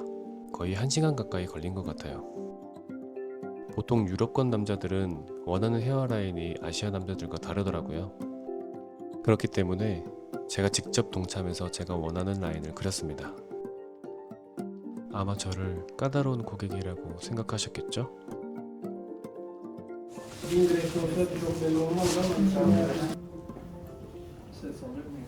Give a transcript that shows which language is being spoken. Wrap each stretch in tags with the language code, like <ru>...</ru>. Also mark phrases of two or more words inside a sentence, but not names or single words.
<ko>거의 1시간 가까이 걸린 것 같아요. 보통 유럽권 남자들은 원하는 헤어라인이 아시아 남자들과 다르더라고요. 그렇기 때문에 제가 직접 동참해서 제가 원하는 라인을 그렸습니다. 아마 저를 까다로운 고객이라고 생각하셨겠죠?</ko> <tr>Direkt olsa çok belli olmaz ama Ses alır mıyız?</tr>